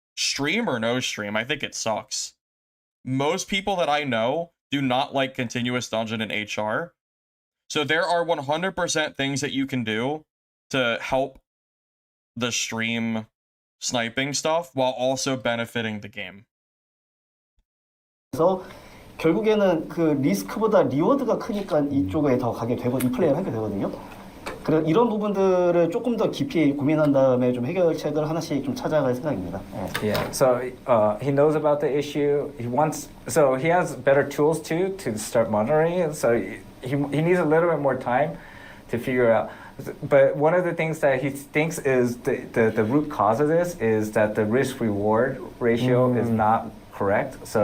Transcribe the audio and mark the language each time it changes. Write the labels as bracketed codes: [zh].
[en] Stream or no stream, I think it sucks. Most people that I know do not like continuous dungeon in HR. So there are 100% things that you can do to help the stream sniping stuff while also benefiting the game. [ko] 그래서 결국에는 그 리스크보다 리워드가 크니까 이쪽에 더 가게 되고 이 플레이를 하게 되거든요. 그래 이런 부분들을 조금 더 깊이 고민한 다음에 좀 해결책을 하나씩 좀 찾아갈 생각입니다. [en] Yeah. So he knows about the issue. So he has better tools too to start monitoring it. So he needs a little bit more time to figure out. But one of the things that he thinks is the root cause of this is that the risk reward ratio is not correct.